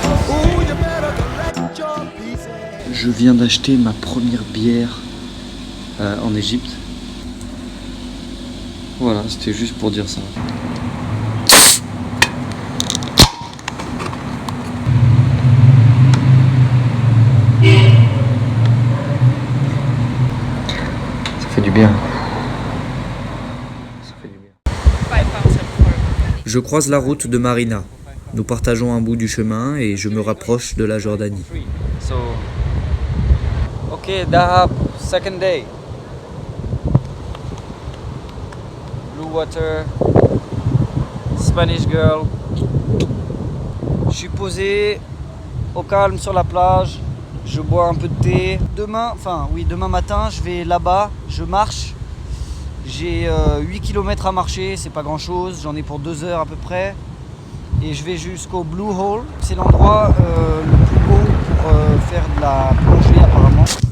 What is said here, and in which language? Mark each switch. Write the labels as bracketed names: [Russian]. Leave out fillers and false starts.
[English] Ooh, you better collect your pieces. [French] Je viens d'acheter ma première bière en Égypte. Voilà, c'était juste pour dire ça. Du bien. Ça fait du bien. Je croise la route de Marina. Nous partageons un bout du chemin et je me rapproche de la Jordanie. [English] So, okay, Dahab, second day. Blue water, Spanish girl. [French] Je suis posé au calme sur la plage. Je bois un peu de thé. Demain matin, je vais là-bas, je marche. J'ai 8 km à marcher, c'est pas grand-chose, j'en ai pour 2 heures à peu près. Et je vais jusqu'au Blue Hole. C'est l'endroit le plus beau pour faire de la plongée apparemment.